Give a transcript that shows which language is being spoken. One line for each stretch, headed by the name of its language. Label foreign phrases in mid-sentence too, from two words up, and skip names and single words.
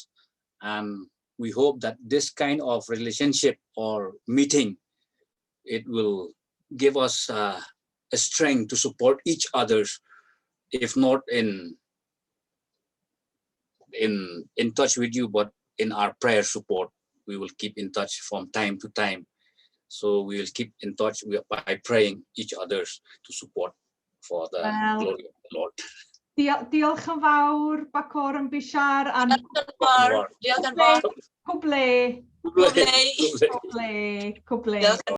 English: And we hope that this kind of relationship or meeting, it will give us a strength to support each other, if not in in touch with you, but in our prayer support, we will keep in touch from time to time. So we will keep in touch by praying each others to support for the glory of the Lord.
Welsh: Diolch yn fawr, Bakor and Bishar, and Diolch yn fawr. Cwble. Cwble.